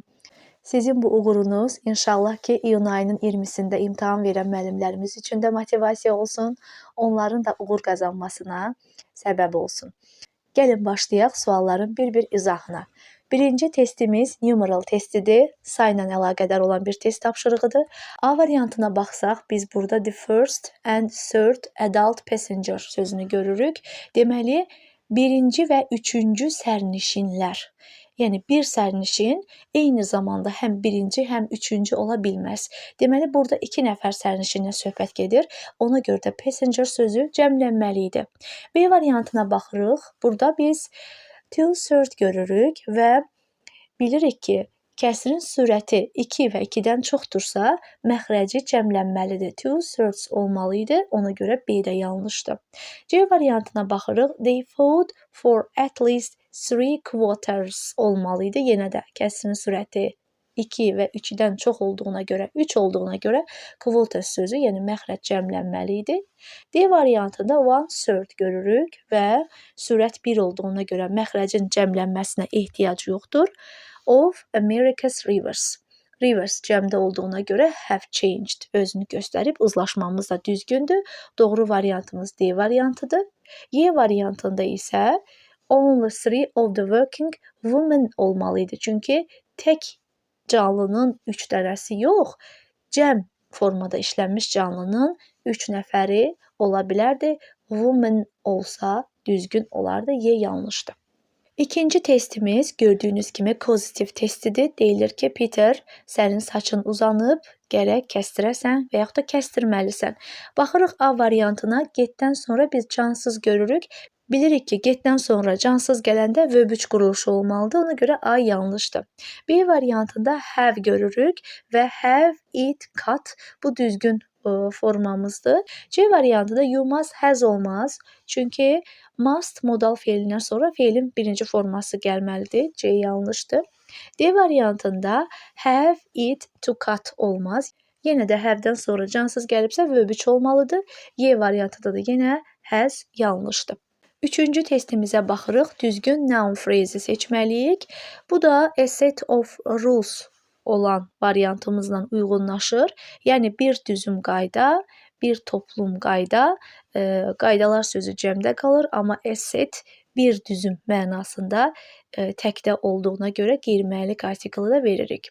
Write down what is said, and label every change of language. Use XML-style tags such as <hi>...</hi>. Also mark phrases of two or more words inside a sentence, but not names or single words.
<az>Sizin bu uğurunuz inşallah ki, iyun ayının 20-sində imtahan verən müəllimlərimiz üçün də motivasiya olsun, onların da uğur qazanmasına səbəb olsun. Gəlin başlayaq sualların bir-bir izahına. Birinci testimiz numeral testidir. Sayla əlaqədar olan bir test tapşırığıdır. A variantına baxsaq, biz burada</az> <en>the first and third adult passenger</en> <az>sözünü görürük. Deməli, birinci və üçüncü sərnişinlər. Yəni, bir sərnişin eyni zamanda həm birinci, həm üçüncü ola bilməz. Deməli, burada 2 nəfər sərnişindən söhbət gedir. Ona görə də passenger sözü cəmlənməlidir. B variantına baxırıq. Burada biz two-third görürük və bilirik ki, kəsrin sürəti 2 və 2-dən çoxdursa, məxrəci cəmlənməlidir. Two-thirds olmalı idi, ona görə B də yanlışdır. C variantına baxırıq.</az> <en>They fought for at least 3 quarters</en> <az>olmalı idi. Yenə də kəsrin sürəti 2 və 3-dən çox olduğuna görə, 3 olduğuna görə quarters sözü, yəni məxrəc cəmlənməli idi. D variantında one-third görürük və sürət 1 olduğuna görə məxrəcin cəmlənməsinə ehtiyac yoxdur.</az> <en>Of America's rivers. Rivers</en> <az>cəmdə olduğuna görə</az> <en>have changed</en> <az>özünü göstərib, uzlaşmamız da düzgündür. Doğru variantımız D variantıdır. Y variantında isə</az> <en>only 3 of the working women</en> <az>olmalı idi. Çünki tək canlının 3 dənəsi yox, cəm formada işlənmiş canlının 3 nəfəri ola bilərdi. Woman olsa düzgün olardı. Y yanlışdır. İkinci testimiz gördüyünüz kimi pozitiv testidir. Deyilir ki, Peter, sənin saçın uzanıb, gərək kəstirəsən və yaxud da kəstirməlisən. Baxırıq A variantına, getdən sonra biz cansız görürük. Bilirik ki, getdən sonra cansız gələndə verb 3 quruluşu olmalıdır. Ona görə A yanlışdır. B variantında have görürük və</az> <en>have, it, cut</en> <az>bu düzgün formamızdır. C variantında</az> <en>you must, has</en> <az>olmaz. Çünki must modal feilindən sonra feilin birinci forması gəlməlidir. C yanlışdır. D variantında</az> <en>have, it, to cut</en> <az>olmaz. Yenə də have-dən sonra cansız gəlibsə verb 3 olmalıdır. Y variantında da yenə has yanlışdır. Üçüncü testimizə baxırıq. Düzgün</az> <en>noun phrase</en> <az>seçməliyik. Bu da</az> <en>a set of rules</en> <az>olan variantımızla uyğunlaşır. Yəni, bir düzüm qayda, bir toplum qayda, qaydalar sözü cəmdə qalır, amma</az> <en>a set</en> <az>bir düzüm mənasında təkdə olduğuna görə qeyri-müəllik artiklı da veririk.</az>